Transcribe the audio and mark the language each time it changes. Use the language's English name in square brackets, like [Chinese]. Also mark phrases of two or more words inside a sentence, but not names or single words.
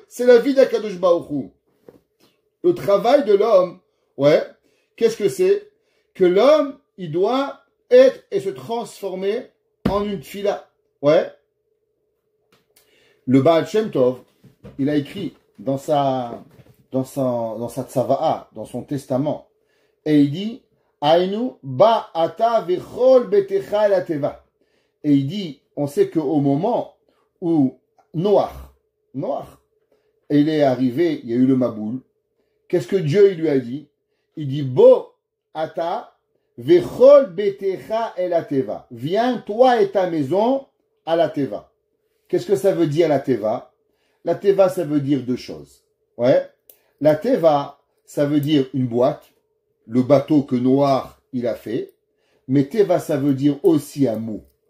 [French] C'est la vie d' [Hebrew] הקדוש ברוך הוא. [French] Le travail de l'homme, ouais, qu'est-ce que c'est? Que l'homme, il doit être et se transformer en une tefila. Ouais. Le Baal Shem Tov, il a écrit dans sa tzava'a, dans son testament, et il dit, [Hebrew] אינו בא אתה וכל ביתך לה תבה. [French] Et il dit, on sait qu'au moment où Noach, il est arrivé, il y a eu le Maboul, qu'est-ce que Dieu il lui a dit? Il dit, [Hebrew] בוא אתה וכל ביתך אל לה תבה. [French] Viens, toi et ta maison, à la teva. Qu'est-ce que ça veut dire la teva? La teva, ça veut dire deux choses. Ouais. La teva, ça veut dire une boîte, le bateau que Noach il a fait, mais teva, ça veut dire aussi un mot.